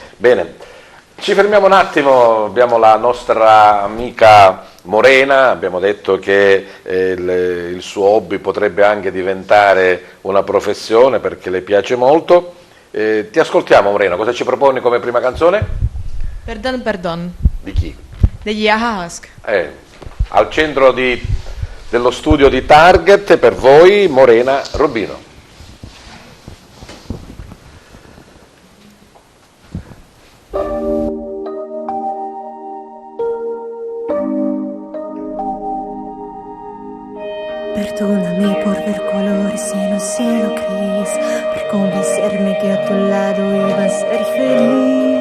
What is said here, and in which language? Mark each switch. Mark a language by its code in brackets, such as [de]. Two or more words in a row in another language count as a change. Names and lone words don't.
[it] Bene, ci fermiamo un attimo, abbiamo la nostra amica Morena, abbiamo detto che il suo hobby potrebbe anche diventare una professione perché le piace molto. Ti ascoltiamo, Morena, cosa ci proponi come prima canzone? [es] Perdon, perdon. [it] Di chi? Degli Ahask. Al centro dello studio di Target, per voi Morena Robino. [es] Perdóname por ver colores en un cielo gris, por convencerme que a tu lado iba a ser feliz.